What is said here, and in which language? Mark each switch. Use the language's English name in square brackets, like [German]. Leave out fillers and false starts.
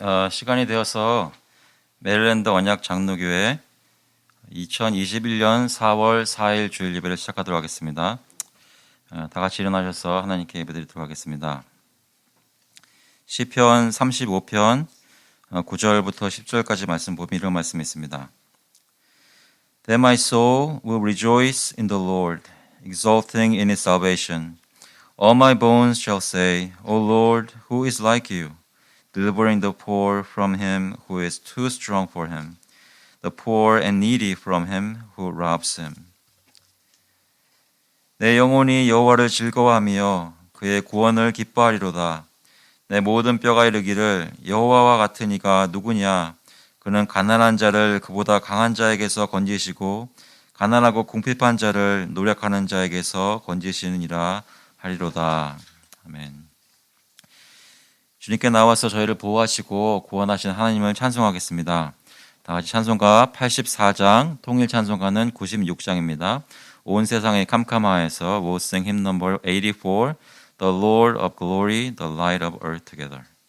[Korean] 시간이 되어서 메릴랜드 언약 장로교회 2021년 4월 4일 주일 예배를 시작하도록 하겠습니다. 다 같이 일어나셔서 하나님께 예배드리도록 하겠습니다. 시편 35편 9절부터 10절까지 말씀 보면 이런 말씀이 있습니다. [English] Then my soul will rejoice in the Lord, exulting in his salvation. All my bones shall say, O Lord, who is like you? Delivering the poor from him who is too strong for him, the poor and needy from him who robs him. [Korean] 내 영혼이 여호와를 즐거워하며 그의 구원을 기뻐하리로다. 내 모든 뼈가 이르기를 여호와와 같은 이가 누구냐? 그는 가난한 자를 그보다 강한 자에게서 건지시고 가난하고 궁핍한 자를 노력하는 자에게서 건지시느니라 하리로다. 아멘. 주님께 나와서 저희를 보호하시고 구원하신 하나님을 찬송하겠습니다. 다 같이 찬송가 84장, 통일 찬송가는 96장입니다. 온 세상의 캄캄하에서 [English] we'll sing hymn number 84, The Lord of Glory, the Light of Earth together.